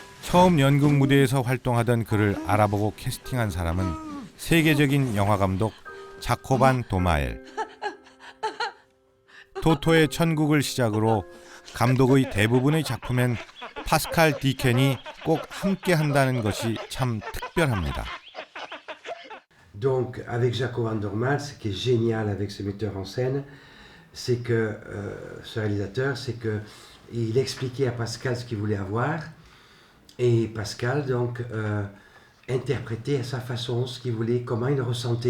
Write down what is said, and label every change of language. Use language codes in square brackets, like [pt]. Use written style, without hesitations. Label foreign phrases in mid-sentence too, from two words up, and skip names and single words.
[ko] 처음 연극 무대에서 활동하던 그를 알아보고 캐스팅한 사람은 세계적인 영화감독 자코반 도마엘. 토토의 천국을 시작으로 감독의 대부분의 작품엔 파스칼 디켄이 꼭 함께 한다는 것이 참 특별합니다. [fr] Donc avec Jaco van Dormael, ce qui est génial avec ce metteur en scène, c'est que ce réalisateur, c'est que il expliquait à Pascal ce qu'il voulait avoir et Pascal donc interprétait à sa façon ce qu'il voulait, comment il le ressentait.